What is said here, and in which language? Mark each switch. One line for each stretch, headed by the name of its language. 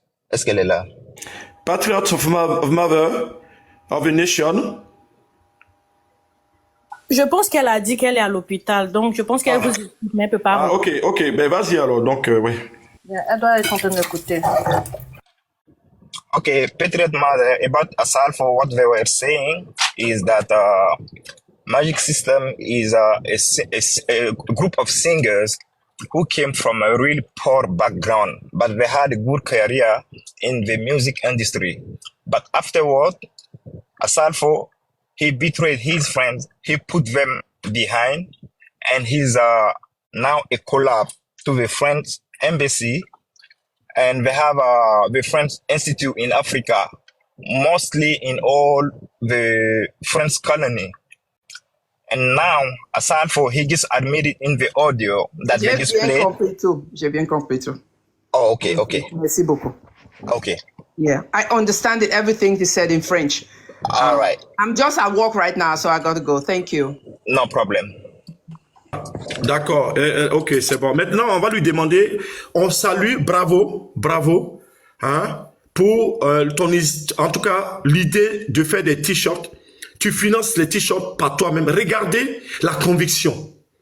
French: Est-ce qu'elle est là?
English: Patriot of Mother of a Nation.
French: Je pense qu'elle a dit qu'elle est à l'hôpital, donc je pense qu'elle vous écoute, mais elle peut pas. Ah, ok, ben vas-y alors, donc, oui. Elle doit être en train d'écouter.
English: Okay, Patriot Mother, about Assalfo, what they were saying is that Magic System is a group of singers who came from a really poor background, but they had a good career in the music industry. But afterward, Assalfo, he betrayed his friends, he put them behind, and he's now a collab to the French embassy, and they have the French Institute in Africa, mostly in all the French colony. And now, Assalfo, he just admitted in the audio that they just played.
French: J'ai bien compris tout.
English: Oh, okay, okay.
French: Merci beaucoup.
English: Okay. Yeah, I understand everything he said in French. All right. I'm just at work right now, so I got to go. Thank you. No problem.
French: D'accord, ok, c'est bon. Maintenant, on va lui demander, on salue, bravo, hein, pour en tout cas, l'idée de faire des t-shirts. Tu finances les t-shirts par toi-même. Regardez la conviction.